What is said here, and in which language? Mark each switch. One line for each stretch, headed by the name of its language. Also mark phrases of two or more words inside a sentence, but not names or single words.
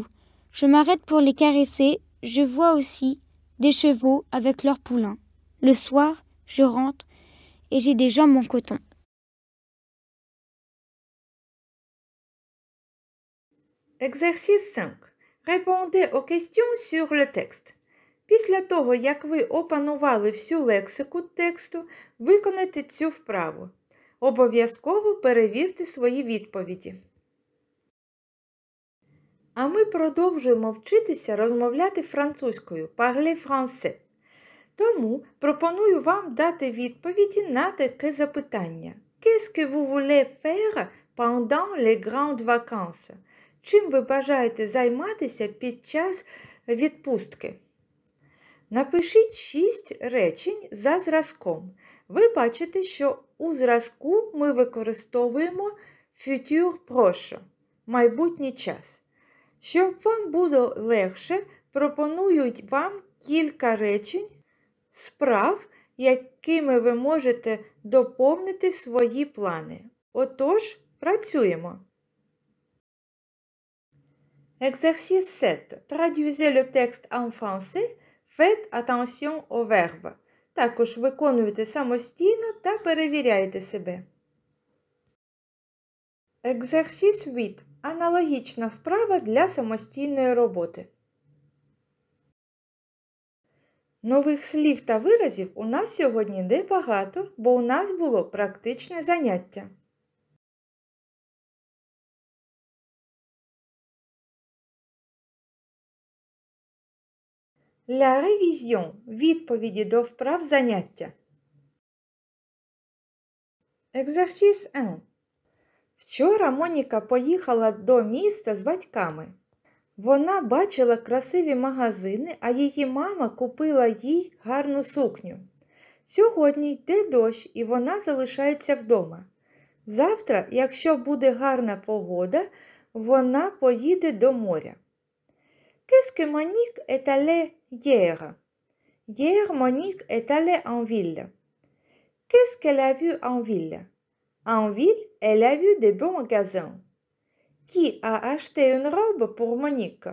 French: Je m'arrête pour les caresser. Je vois aussi des chevaux avec leurs poulains. Le soir, je rentre et j'ai des jambes en coton. Exercice 5. Répondez aux questions sur le texte.
Ukrainian: Після того, як ви опанували всю лексику тексту, виконайте цю вправу. Обов'язково перевірте свої відповіді. А ми продовжуємо вчитися розмовляти французькою,
French: parler français.
Ukrainian: Тому пропоную вам дати відповіді на таке запитання.
French: Qu'est-ce que vous voulez faire pendant les grandes vacances?
Ukrainian: Чим ви бажаєте займатися під час відпустки? Напишіть 6 речень за зразком. Ви бачите, що у зразку ми використовуємо
French: futur proche,
Ukrainian: майбутній час. Щоб вам було легше, пропоную вам кілька речень, справ, якими ви можете доповнити свої плани. Отож, працюємо.
French: Exercice 7. Traduisez le texte en français. Faites attention aux verbes.
Ukrainian: Також виконуйте самостійно та перевіряйте себе.
French: Exercice 8.
Ukrainian: Аналогічна вправа для самостійної роботи. Нових слів та виразів у нас сьогодні небагато, бо у нас було практичне заняття.
French: La révision –
Ukrainian: відповіді до вправ заняття.
French: Exercice 1.
Ukrainian: Вчора Моніка поїхала до міста з батьками. Вона бачила красиві магазини, а її мама купила їй гарну сукню. Сьогодні йде дощ, і вона залишається вдома. Завтра, якщо буде гарна погода, вона поїде до моря.
French: Qu'est-ce que Monique est allée hier? Hier, Monique est allée en ville. Qu'est-ce qu'elle a vu en ville? En ville, elle a vu des beaux magasins. Qui a acheté une robe pour Monique?